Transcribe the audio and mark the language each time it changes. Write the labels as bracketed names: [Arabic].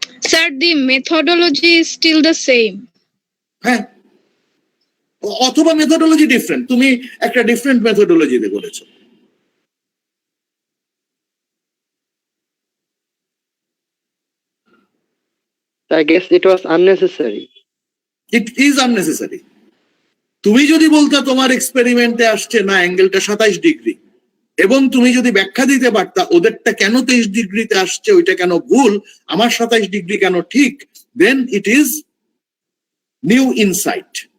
[English] Sir, the methodology is still the same. [Bangla] হ্যাঁ, অথবা methodology different, তুমি একটা ডিফারেন্ট মেথোডোলজিতে করেছো। [English] I guess it was unnecessary. It is unnecessary. [Bangla] তুমি যদি বলতে তোমার এক্সপেরিমেন্টে আসছে না অ্যাঙ্গেলটা 27 ডিগ্রি, এবং তুমি যদি ব্যাখ্যা দিতে পারতা ওদেরটা কেন 23 ডিগ্রিতে আসছে, ওইটা কেন ভুল, আমার 27 ডিগ্রি কেন ঠিক, [English] Then it is new insight.